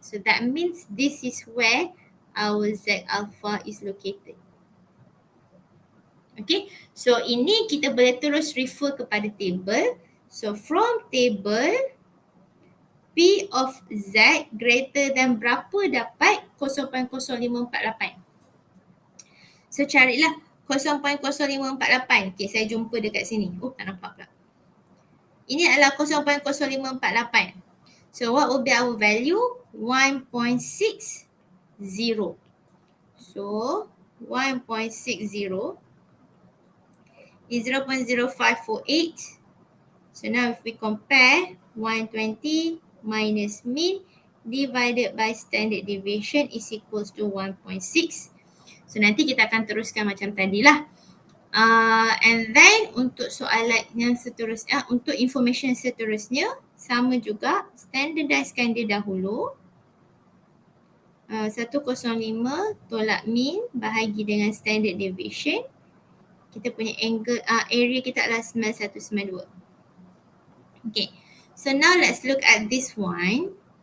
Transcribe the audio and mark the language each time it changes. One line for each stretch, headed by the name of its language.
English: So that means this is where our Z alpha is located. Okay.
Malay: So ini kita boleh terus refer kepada table.
English: So from table, P of Z greater than
Malay: berapa dapat
English: 0.0548.
Malay: So carilah 0.0548. Okay, saya jumpa dekat sini. Oh, tak nampak pula. Ini adalah 0.0548.
English: So what will be our value? 1.60. So 1.60 is 0.0548. So now if we compare 120 minus mean divided by standard deviation is equals to 1.6.
Malay: So nanti kita akan teruskan macam tadi lah. And then untuk soalan yang seterusnya, untuk information seterusnya, sama juga standardizekan dia dahulu. 105 tolak mean bahagi dengan standard deviation. Kita punya angle, area kita adalah 9192.
English: Okay, so now let's look at this one.